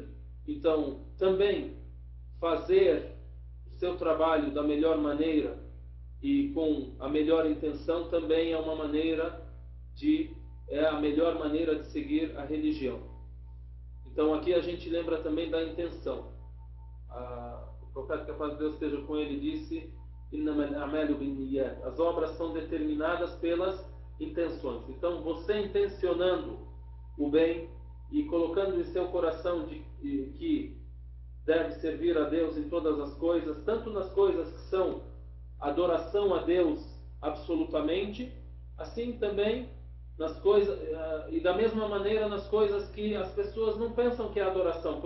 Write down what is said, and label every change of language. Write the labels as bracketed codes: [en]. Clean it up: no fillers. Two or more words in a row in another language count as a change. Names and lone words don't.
[pt] Então também fazer o seu trabalho da melhor maneira e com a melhor intenção também é uma maneira é a melhor maneira de seguir a religião. Então aqui a gente lembra também da intenção. O profeta, que a paz de Deus esteja com ele, disse: [ar] "إنما الأعمال بالنيات", [pt] as obras são determinadas pelas intenções. Então você intencionando o bem e colocando em seu coração que deve servir a Deus em todas as coisas, tanto nas coisas que são adoração a Deus absolutamente, assim também nas coisas, e da mesma maneira nas coisas que as pessoas não pensam que é adoração.